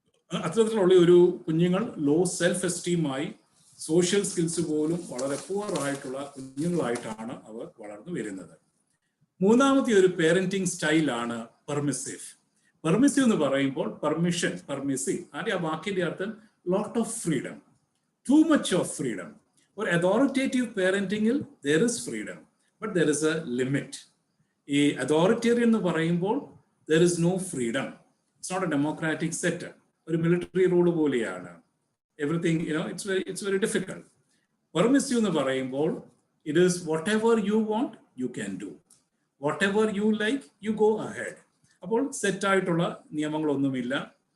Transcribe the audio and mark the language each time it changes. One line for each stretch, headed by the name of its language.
Malayalam: അത്തരത്തിലുള്ള ഒരു കുഞ്ഞുങ്ങൾ ലോ സെൽഫ് എസ്റ്റീമായി, സോഷ്യൽ സ്കിൽസ് പോലും വളരെ പുവർ ആയിട്ടുള്ള കുഞ്ഞുങ്ങളായിട്ടാണ് അവർ വളർന്നു വരുന്നത്. മൂന്നാമത്തെ ഒരു പേരന്റിങ് സ്റ്റൈലാണ് പെർമിസീവ്. പെർമിസീവ് എന്ന് പറയുമ്പോൾ പെർമിഷൻ, പെർമിസീവ്, ആ വാക്കിന്റെ അർത്ഥം
English: Lot of freedom, too much of freedom.
Malayalam: ഒരു authoritative പേരന്റിങ്ങിൽ
English: there is freedom, but there is a limit.
Malayalam: ഈ അതോറിറ്റേറിയൻ എന്ന് പറയുമ്പോൾ
English: there is no freedom. It's not a democratic setup.
Malayalam: ഒരു മിലിറ്ററി റൂൾ പോലെയാണ്.
English: Everything, it's very difficult. Permissive
Malayalam: എന്ന് പറയുമ്പോൾ
English: it is whatever you want, you can do. Whatever you like, you go ahead.
Malayalam: അപ്പോൾ set ആയിട്ടുള്ള നിയമങ്ങളൊന്നുമില്ല.